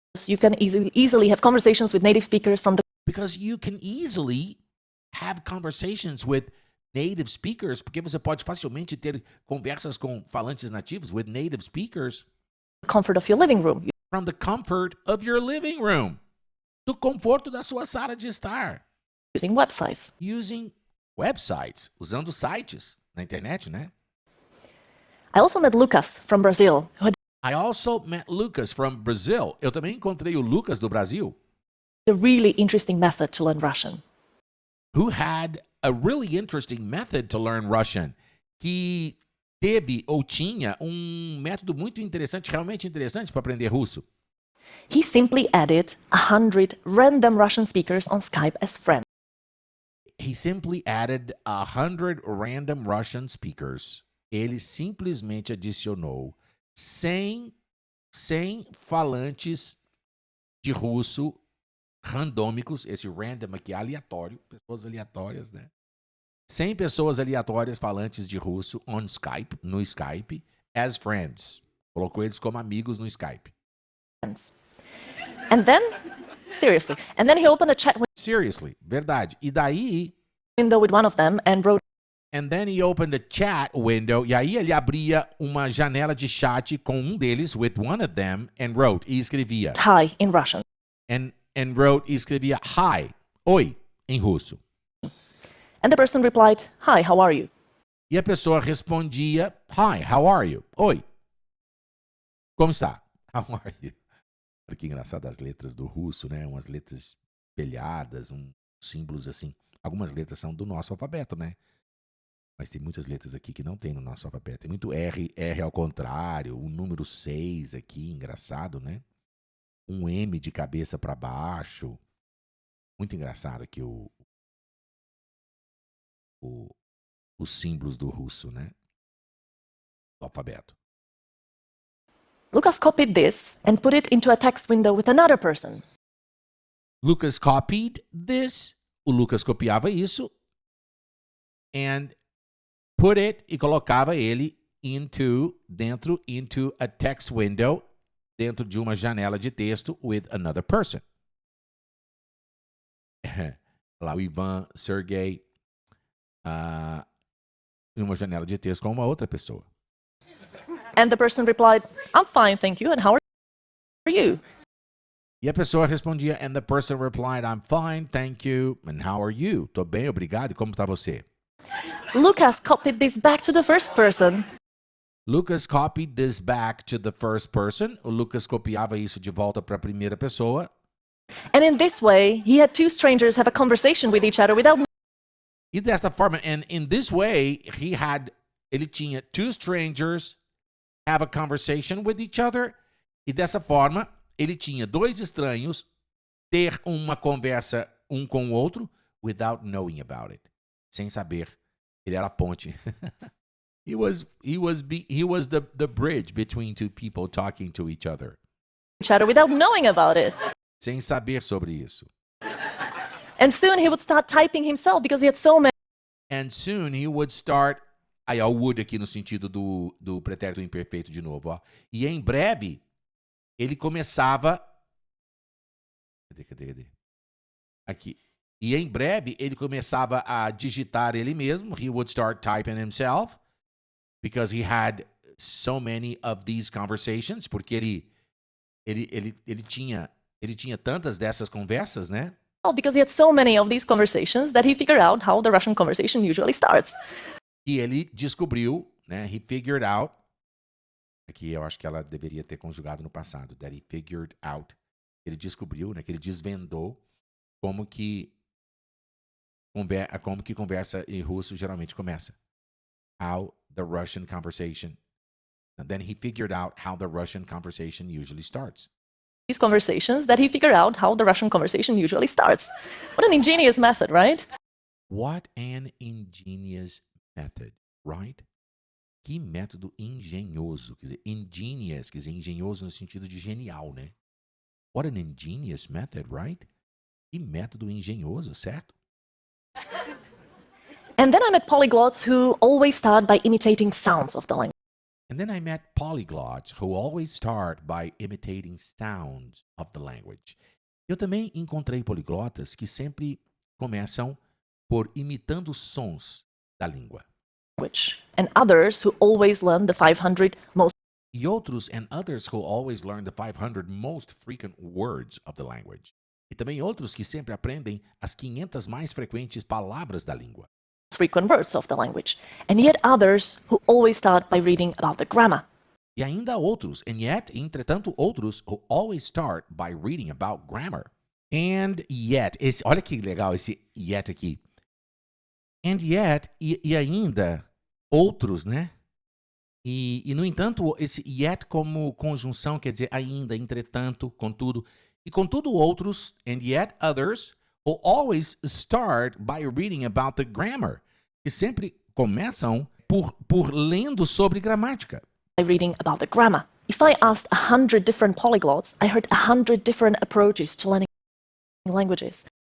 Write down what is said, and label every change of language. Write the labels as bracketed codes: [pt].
[en] you can easily have conversations with native speakers from the Because you can easily have conversations with native speakers, [pt] porque você pode facilmente ter conversas com falantes nativos, [en] with native speakers, comfort of your living room. from the comfort of your living room. [pt] Do conforto da sua sala de estar. [en] Using websites. Using websites, [pt] usando sites na internet, né? [en] I also met Lucas from Brazil, who had I also met Lucas from Brazil. [pt] Eu também encontrei o Lucas do Brasil, [en] a really interesting method to learn Russian. who had a really interesting method to learn Russian. [pt] Que teve ou tinha método muito interessante, realmente interessante para aprender russo. [en] He simply added 100 random Russian speakers on Skype as friends. He simply added 100 random Russian speakers. [pt] Ele simplesmente adicionou 100 falantes de russo randômicos, esse random aqui é aleatório, pessoas aleatórias, né? 100 pessoas aleatórias falantes de russo [en] on Skype, [pt] no Skype, [en] as friends. [pt] Colocou eles como amigos no Skype. [en] And then, seriously, and then he opened a chat Seriously, [pt] verdade. E daí, [en] window with one of them and wrote and then he opened a chat window, [pt] e aí ele abria uma janela de chat com deles, [en] with one of them, and wrote, [pt] e escrevia. [en] hi in Russian. And wrote, [pt] e escrevia, hi, oi, em russo. [en] And the person replied, hi, how are you? [pt] E a pessoa respondia, [en] hi, how are you? [pt] Oi, como está? [en] How are you? [pt] Olha que engraçado as letras do russo, né? Umas letras espelhadas, símbolos assim. Algumas letras são do nosso alfabeto, né? Mas tem muitas letras aqui que não tem no nosso alfabeto. Tem muito R ao contrário, o número 6 aqui, engraçado, né? Um M de cabeça para baixo. Muito engraçado aqui o- os símbolos do russo, né? Do alfabeto. [en] Lucas copied this and put it into a text window with another person. Lucas copied this. [pt] O Lucas copiava isso. [en] And put it [pt] e colocava ele [en] into a text window, [pt] dentro de uma janela de texto [en] with another person. [pt] Lá o Ivan, Sergey, em uma janela de texto com uma outra pessoa. [en] And the person replied, I'm fine, thank you, and how are you? [pt] E a pessoa respondia, [en] and the person replied, I'm fine, thank you, and how are you? [pt] Tô bem, obrigado, e como está você? [en] Lucas copied this back to the first person. Lucas copied this back to the first person. [pt] O Lucas copiava isso de volta para a primeira pessoa. [en] And in this way, he had two strangers have a conversation with each other without [pt] E dessa forma, [en] and in this way, [pt] ele tinha [en] two strangers have a conversation with each other. [pt] E dessa forma, ele tinha dois estranhos ter uma conversa um com o outro [en] without knowing about it. [pt] Sem saber. Ele era a ponte. [en] He was the bridge between two people talking to each other. without knowing about it. [pt] Sem saber sobre isso. [en] And soon he would start typing himself because he had so many. And soon he would start. [pt] Aí, ó, o would aqui no sentido do pretérito imperfeito de novo, ó. E em breve, ele começava. Cadê? Aqui. E em breve, ele começava a digitar ele mesmo. [en] He would start typing himself. Because he had so many of these conversations. [pt] Porque ele tinha tantas dessas conversas, né? [en] Because he had so many of these conversations that he figured out how the Russian conversation usually starts. [pt] E ele descobriu, né? [en] He figured out. [pt] Aqui eu acho que ela deveria ter conjugado no passado. [en] That he figured out. [pt] Ele descobriu, né? Que ele desvendou como que conversa em russo geralmente começa. [en] How the Russian conversation. And then he figured out how the Russian conversation usually starts. These conversations that he figured out how the Russian conversation usually starts. What an ingenious method, right? What an ingenious method, right? [pt] Que método engenhoso. Quer dizer, ingenious, quer dizer, engenhoso no sentido de genial, né? [en] What an ingenious method, right? [pt] Que método engenhoso, certo? [en] And then I met polyglots who always start by imitating sounds of the language. And then I met polyglots who always start by imitating sounds of the language. [pt] Eu também encontrei poliglotas que sempre começam por imitando sons da língua. [en] And others who always learn the 500 most [pt] E outros [en] and others who always learn the 500 most frequent words of the language. [pt] E também outros que sempre aprendem as 500 mais frequentes palavras da língua. [en] frequent words of the language. And yet others who always start by reading about the grammar. [pt] E ainda outros, [en] and yet, [pt] entretanto, outros [en] who always start by reading about grammar. And yet, [pt] olha que legal esse yet aqui. [en] And yet, [pt] e ainda, outros, né? E, no entanto, esse yet como conjunção quer dizer ainda, entretanto, contudo. E contudo, outros, [en] and yet others, who always start by reading about the grammar. [pt] Que sempre começam por lendo sobre gramática. [en] By reading about the grammar. If I asked 100 different polyglots, I heard 100 different approaches to learning languages.